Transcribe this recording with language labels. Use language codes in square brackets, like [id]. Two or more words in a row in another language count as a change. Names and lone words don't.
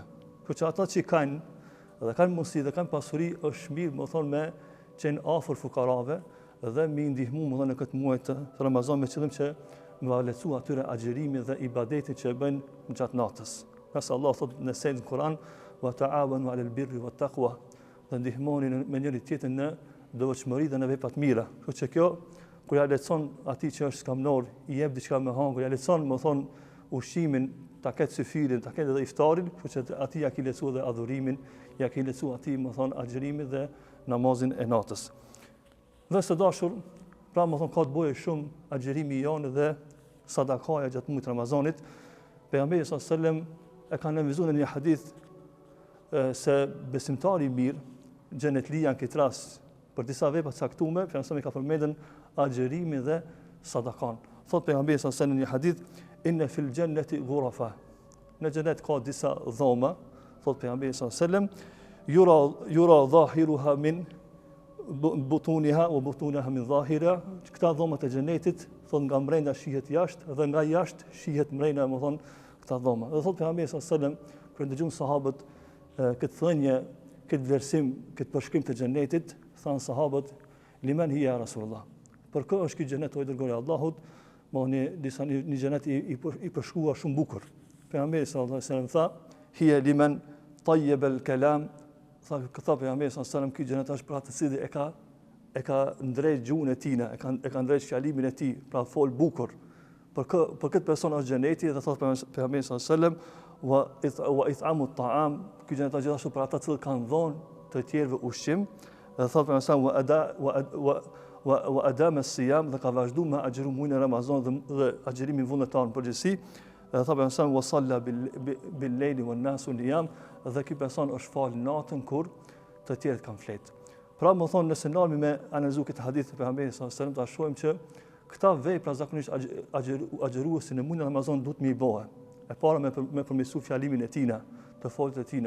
[sq] Kështu që ata që kanë dhe kanë mundësi dhe kanë pasuri është mirë më thonë me qenë afër fukarave dhe me ndihmu më thonë në këtë muaj të Ramazan me qëllim që me valecu atyre agjerimin dhe ibadetin që e bëjnë gjatë natës. Nëse Allah thotë në sejnë në Kur'an [ar] وتعاونوا على البر والتقوى, [sq] dhe ndihmoni me njëri tjetrin në devotshmëri dhe në vepra të mira. Kështu që kjo kur ja lecon atij që është skamnor, i jep diçka me hangur, ja lecon më thonë ushqimin, ta ketë syfirin, ta ketë edhe iftarin, kështu që atij ja ki lecu dhe adhurimin, ja ki lecu atij më thonë agjerimin dhe namazin e natës. Dhe së dashur, pra më thonë ka të bëjë shumë agjerimi janë dhe sadakaja gjatë muajit Ramazanit. Pejgamberi [ar] صلى الله عليه وسلم [sq] e ka nënvizuar në një hadith se besimtari i mirë xhenet lian këtë rast për disa vepra të caktuara, pejgamberi ka përmendur agjerimin dhe sadakan. Thot pejgamberi [ar] صلى الله عليه وسلم [sq] në një hadith [ar] إن في الجنة غرفا. [sq] Në xhenet ka disa dhoma, thot pejgamberi [ar] صلى الله عليه وسلم يرى ظاهرها من باطنها وباطنها من ظاهرها. [sq] Këta dhoma të xhenetit thot nga brenda shihet jashtë dhe nga jashtë shihet brenda, më thon këta dhoma. Dhe thot pejgamberi [ar] صلى الله عليه وسلم [sq] kur dëgjon sahabët këtë thënie, këtë versim, këtë përshkrim të xhenetit, than sahabët [ar] لمن هي رسول الله. [sq] Për kë është ky xhenet o i dërguari i Allahut? Një xhenet i përshkruar shumë bukur. [ar] Pejgamberi صلى الله عليه وسلم tha هي لمن طيب الكلام. [sq] Tha pejgamberi [ar] صلى الله عليه وسلم [sq] ky xhenet është për atë cili e e ka ndrejt gjuhën e tij, e ka ndrejt fjalimin e tij, pra fol bukur. Për këtë person është xheneti dhe thotë pejgamberi [ar] صلى الله عليه وسلم وإطعام الطعام, [sq] ky xheneti gjithashtu për ata që kanë dhënë të tjerëve ushqim, dhe thotë pejgamberi [ar] وأدام الصيام, [sq] dhe ka vazhduar me agjërim muajin e Ramazanit dhe agjërimin vullnetar në përgjithësi, dhe thotë pejgamberi [ar] وصلى بالليل والناس نيام, [sq] dhe ky person është fal natën kur të tjerët kanë fletë. Pra më thonë, nëse nalmi me analizu këtë hadith të pejgamberit [ar] صلى الله عليه وسلم, [sq] ta shohim që këta vepra zakonisht agjëruesi në muajin e Ramazanit duhet më i bëhe. E para me përmirësu fjalimin e tina, të folët e tina.